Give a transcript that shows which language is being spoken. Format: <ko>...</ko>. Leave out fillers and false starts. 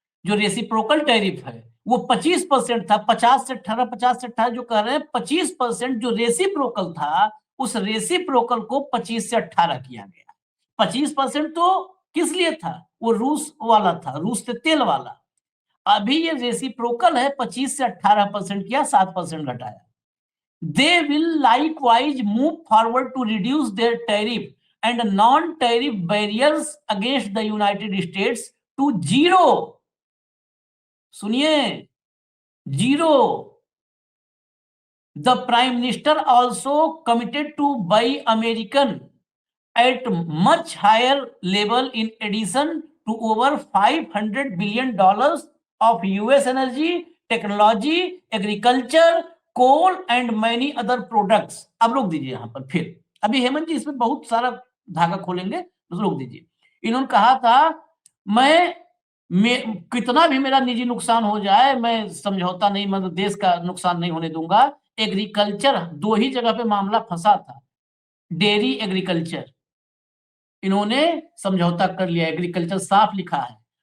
<hi>जो reciprocal tariff है वो 25% था, 50 से 18, 50 से 18 जो कह रहे हैं, 25% जो रेसिप्रोकल था उस रेसिप्रोकल को 25 से 18 किया गया। 25% तो किस लिए था? वो रूस वाला था, रूस से तेल वाला। अभी ये रेसिप्रोकल है, 25 से 18% किया, 7% घटाया।</hi> <en>They will likewise move forward to reduce their tariff and non-tariff barriers against the United States to zero.</en> <hi>सुनिए, zero.</hi> <en>The Prime Minister also committed to buy American at much higher level in addition to over $500 billion of US energy, technology, agriculture, coal and many other products.</en> <hi>अब रोक दीजिए यहां पर, फिर अभी हेमंत जी इसमें बहुत सारा धागा खोलेंगे, तो रोक दीजिए। इन्होंने कहा था मैं कितना भी मेरा निजी नुकसान हो जाए मैं समझौता नहीं, मतलब देश का नुकसान नहीं होने दूंगा। एग्रीकल्चर, दो ही जगह पे मामला फंसा था, डेयरी, एग्रीकल्चर, इन्होंने समझौता कर लिया, एग्रीकल्चर साफ लिखा है।</hi>